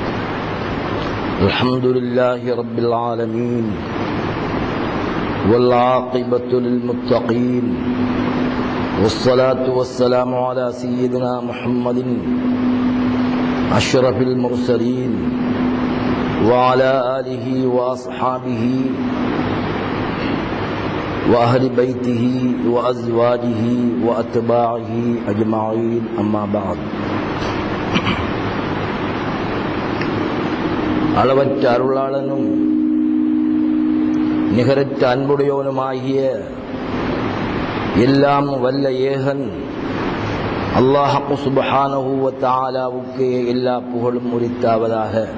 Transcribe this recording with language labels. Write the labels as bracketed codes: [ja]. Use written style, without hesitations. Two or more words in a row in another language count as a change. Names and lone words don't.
[ar] الحمد لله رب العالمين والعاقبة للمتقين والصلاة والسلام على سيدنا محمد أشرف المرسلين وعلى آله وأصحابه وأهل بيته وأزواجه وأتباعه أجمعين أما بعد. [ta] அளவற்ற அருளாளனும் நிகரற்ற அன்புடையவனுமாகிய எல்லாம் வல்ல ஏகன் அல்லாஹ் [ar] سبحانه وتعالى [ta] எல்லா புகழும் உரித்தாவதாக.